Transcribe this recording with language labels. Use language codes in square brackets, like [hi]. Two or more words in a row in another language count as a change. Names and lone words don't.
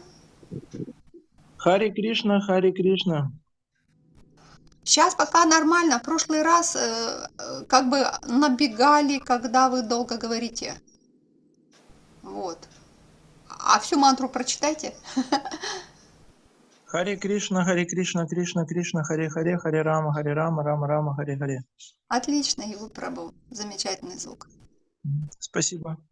[ru] Харе Кришна, Харе Кришна. Сейчас пока нормально. В прошлый раз как бы набегали, когда вы долго говорите. Вот. А всю мантру прочитайте. Харе Кришна, Кришна, Кришна, Харе Харе, Харе Рама, Рама Рама, Харе Харе. Отлично, его пробовал. Замечательный звук. Спасибо.